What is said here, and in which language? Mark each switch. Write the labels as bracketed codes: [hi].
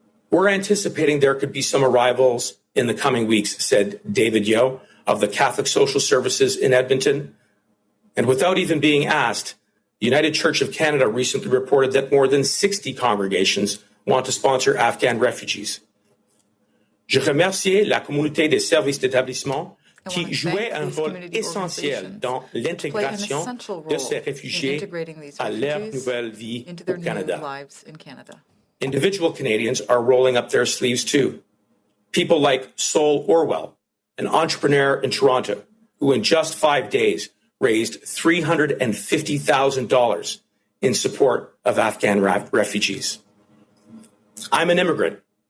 [en] We're anticipating there could be some arrivals in the coming weeks, said David Yeo of the Catholic Social Services in Edmonton. And without even being asked, the United Church of Canada recently reported that more than 60 congregations want to sponsor Afghan refugees. [fr] Je remercie la communauté des services d'établissement qui jouait un rôle essentiel dans l'intégration de ces réfugiés à leur nouvelle vie au Canada. [en] Individual Canadians are rolling up their sleeves too. People like Sol Orwell, an entrepreneur in Toronto, who in just 5 days raised $350,000 in support of Afghan refugees. I'm an immigrant.